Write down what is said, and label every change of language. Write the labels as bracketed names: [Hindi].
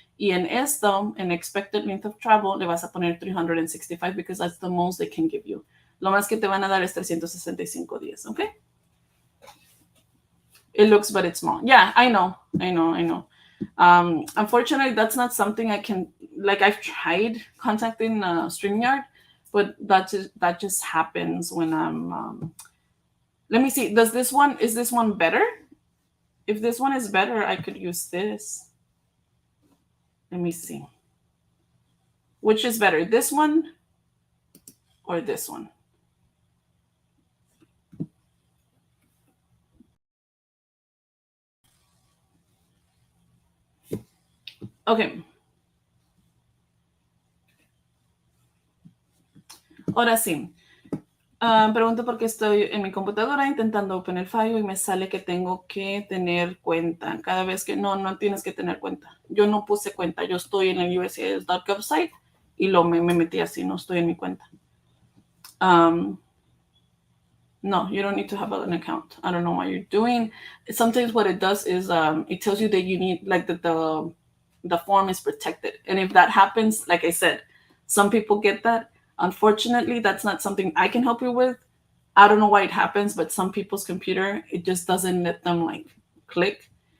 [Spanish] Y en esto, en [English] expected length of travel, [Spanish] le vas a poner [English] 365 because that's the most they can give you. [Spanish] Lo más que te van a dar es 365 días, ¿ok? [English] It looks, but it's small. Yeah, I know. Unfortunately, that's not something I can, like I've tried contacting StreamYard, but that just happens when I'm, let me see, is this one better? If this one is better, I could use this. Let me see. Which is better, this one or this one? Okay. [Spanish] Ahora sí. Pregunto por qué estoy en mi computadora intentando open el file y me sale que tengo que tener cuenta. Cada vez que no tienes que tener cuenta. Yo no puse cuenta. Yo estoy en el USCIS.gov site y me metí así. No estoy en mi cuenta. [English] No, you don't need to have an account. I don't know what you're doing. Sometimes what it does is it tells you that you need, like, the form is protected. And if that happens, like I said, some people get that. Unfortunately, that's not something I can help you with. I don't know why it happens, but some people's computer, it just doesn't let them like click.